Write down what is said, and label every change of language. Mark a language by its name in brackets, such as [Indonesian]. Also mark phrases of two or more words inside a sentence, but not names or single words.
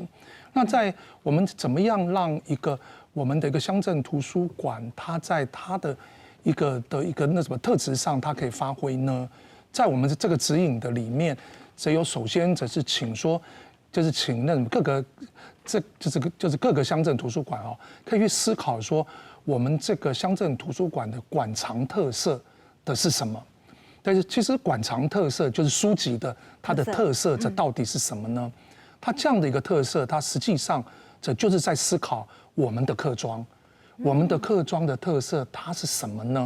[Chinese] 那在我們怎麼樣讓我們的一個鄉鎮圖書館，它在它的一個那什麼特質上，它可以發揮呢？在我們這個指引的裡面，只有首先就是請那各個就是各個鄉鎮圖書館可以去思考說，我們這個鄉鎮圖書館的館藏特色的是什麼？但是其實館藏特色就是書籍的它的特色，這到底是什麼呢？它這樣的一個特色，它實際上這就是在思考我們的客莊，我們的客莊的特色它是什麼呢？